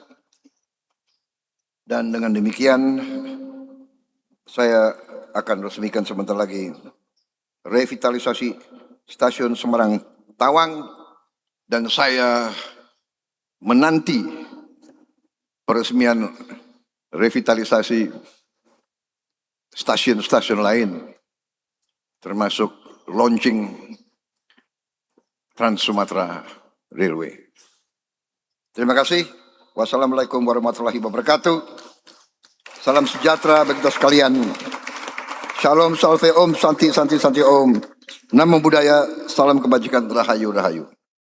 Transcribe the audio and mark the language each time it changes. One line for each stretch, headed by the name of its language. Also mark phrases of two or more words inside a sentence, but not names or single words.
Indonesian: Dan dengan demikian saya akan resmikan sebentar lagi revitalisasi Stasiun Semarang Tawang, dan saya menanti peresmian revitalisasi stasiun-stasiun lain, termasuk launching Trans Sumatera Railway. Terima kasih.
Arabic: والسلام عليكم ورحمة الله وبركاته.
Indonesian: Salam sejahtera bagi kita sekalian. Shalom,
Sanskrit: salve om, santi, santi, santi om.
Pali: Namo Buddhaya,
Indonesian: salam kebajikan, rahayu, rahayu.